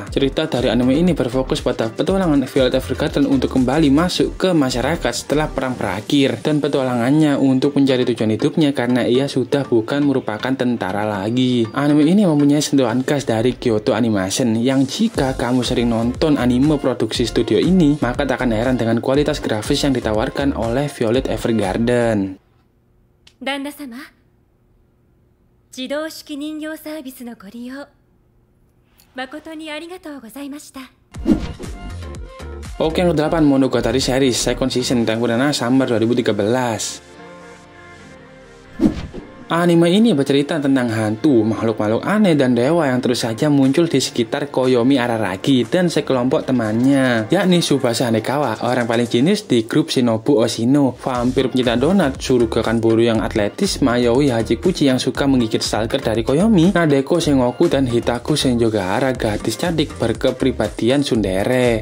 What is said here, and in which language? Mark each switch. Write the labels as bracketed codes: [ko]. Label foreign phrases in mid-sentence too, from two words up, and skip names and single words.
[id] Cerita dari anime ini berfokus pada petualangan Violet Evergarden untuk kembali masuk ke masyarakat setelah perang berakhir dan petualangannya untuk mencari tujuan hidupnya karena ia sudah bukan merupakan tentara lagi. Anime ini mempunyai sentuhan khas dari Kyoto Animation yang jika kamu sering nonton anime produksi studio ini, maka tak akan heran dengan kualitas grafis yang ditawarkan oleh Violet Evergarden. [ja] Danda-sama, 自動式人形サービスのご利用誠にありがとうございました。 [id] Oke, yang ke-8, Monogatari Series Second Season yang bernama Summer 2013. Anime ini bercerita tentang hantu, makhluk-makhluk aneh dan dewa yang terus saja muncul di sekitar Koyomi Araragi dan sekelompok temannya, yakni Tsubasa Hanekawa, orang paling jenius di grup Shinobu Oshino, vampir pencinta donat, Suruga Kanburu yang atletis, Mayoi Hachikuchi yang suka menggigit stalker dari Koyomi, Nadeko Sengoku, dan Hitaku Senjogahara, gadis cantik berkepribadian tsundere.